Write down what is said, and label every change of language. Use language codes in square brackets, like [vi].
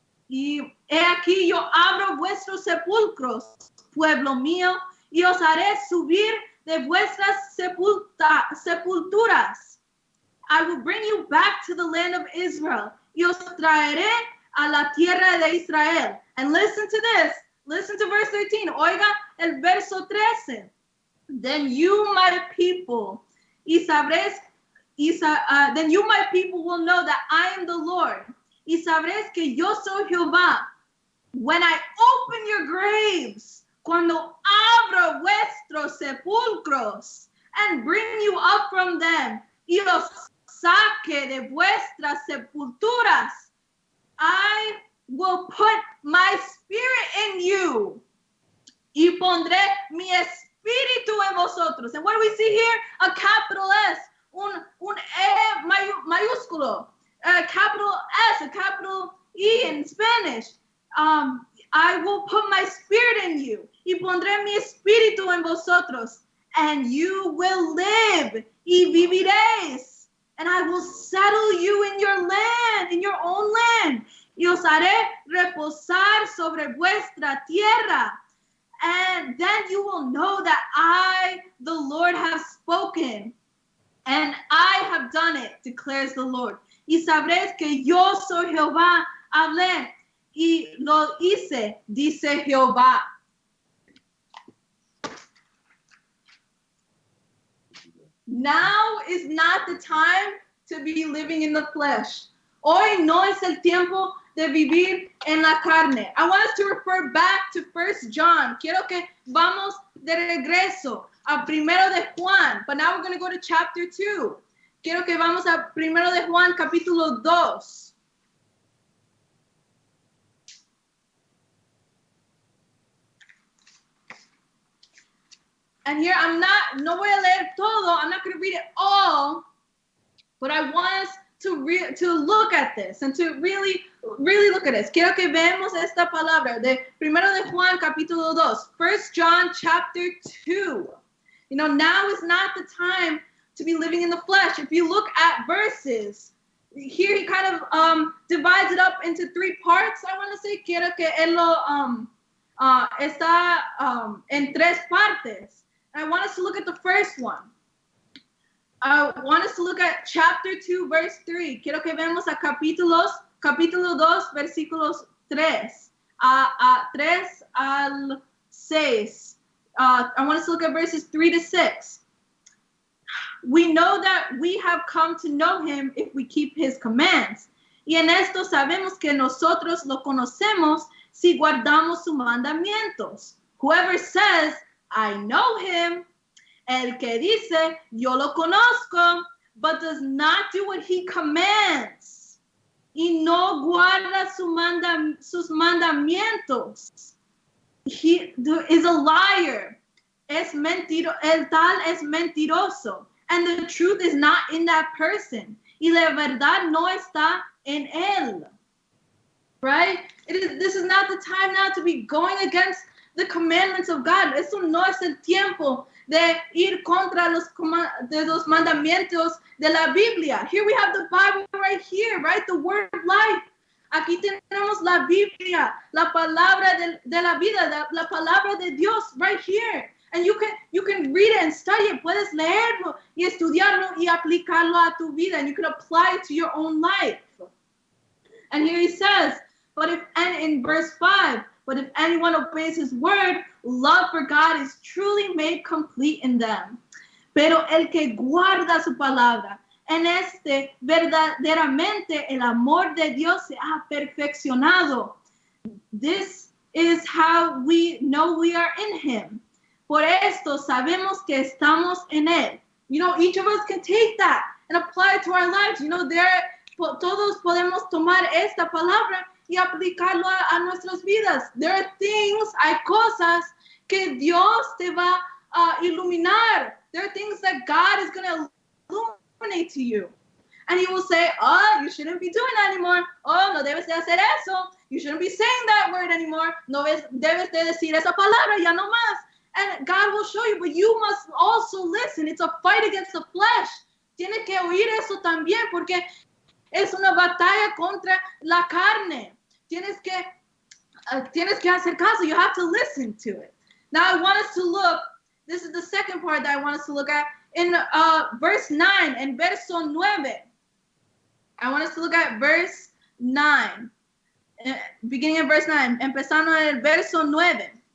[es] Y he aquí yo abro vuestros sepulcros, pueblo mío, y os haré subir de vuestras sepulturas. [en] I will bring you back to the land of Israel. [es] Y os traeré a la tierra de Israel. [en] And listen to this. Listen to verse 13. [es] Oiga el verso 13. [en] Then you, my people, then you, my people, will know that I am the Lord. [es] Y sabréis que yo soy Jehová. [en] When I open your graves, [es] cuando abro vuestros sepulcros, [en] and bring you up from them, [es] y os saque de vuestras sepulturas, [en] I will put my spirit in you, [es] y pondré mi espíritu en vosotros. [en] And what do we see here? A capital S, [es] un E mayúsculo, [en] a capital S, a capital E in Spanish. I will put my spirit in you, [es] y pondré mi espíritu en vosotros, [en] and you will live, [es] y viviréis. [en] and I will settle you in your land, in your own land. [es] Y os haré reposar sobre vuestra tierra. [en] And then you will know that I, the Lord, have spoken, and I have done it, declares the Lord. [es] Y sabréis que yo soy Jehová, hablé y lo hice, dice Jehová. [en] Now is not the time to be living in the flesh. [es] Hoy no es el tiempo de vivir en la carne. [en] I want us to refer back to 1 John. [es] Quiero que vamos de regreso a Primero de Juan. [en] But now we're going to go to chapter 2. [es] Quiero que vamos a Primero de Juan, capítulo 2. [en] And here [es] no voy a leer todo. [en] I'm not going to read it all. But I want us to look at this and to really look at this. [es] Quiero que veamos esta palabra de Primero de Juan, capítulo 2. [en] 1 John, chapter 2. You know, now is not the time to be living in the flesh. If you look at verses, here he kind of divides it up into 3 parts. I want to say, [es] quiero que él lo está en 3 partes. [en] And I want us to look at the first one. I want us to look at chapter 2, verse 3. [es] Quiero que vemos a capítulo 2, versículos 3. 3 al 6. [en] I want us to look at verses 3 to 6. We know that we have come to know him if we keep his commands. [es] Y en esto sabemos que nosotros lo conocemos si guardamos sus mandamientos. [en] Whoever says, I know him, [es] el que dice, yo lo conozco, [en] but does not do what he commands, [es] y no guarda sus mandamientos, [en] he is a liar. [es] El tal es mentiroso, [en] and the truth is not in that person, [es] y la verdad no está en él. [en] Right? This is not the time now to be going against the commandments of God. [es] Eso no es el tiempo de ir contra los mandamientos de la Biblia. [en] Here we have the Bible right here, right? The word of life. [es] Aquí tenemos la Biblia, la palabra de la vida, la palabra de Dios [en] right here. And you can read it and study it. [es] Puedes leerlo y estudiarlo y aplicarlo a tu vida. [en] And you can apply it to your own life. And here he says, and in verse 5, but if anyone obeys his word, love for God is truly made complete in them. [es] Pero el que guarda su palabra, en este verdaderamente el amor de Dios se ha perfeccionado. [en] This is how we know we are in him. [es] Por esto sabemos que estamos en él. [en] You know, each of us can take that and apply it to our lives. You know, [es] todos podemos tomar esta palabra y aplicarlo a nuestras vidas. [en] There are things, [es] hay cosas que Dios te va a iluminar. [en] There are things that God is going to illuminate to you. And he will say, oh, you shouldn't be doing that anymore. [es] Oh, no debes de hacer eso. [en] You shouldn't be saying that word anymore. [es] No debes de decir esa palabra, ya no más. [en] And God will show you, but you must also listen. It's a fight against the flesh. [es] Tienes que oír eso también, porque es una batalla contra la carne. Tienes que hacer caso. [en] You have to listen to it. Now I want us to look, this is the second part that I want us to look at, in verse 9, [es] en verso 9. [en] I want us to look at verse 9, beginning in verse 9, [es] empezando en el verso 9.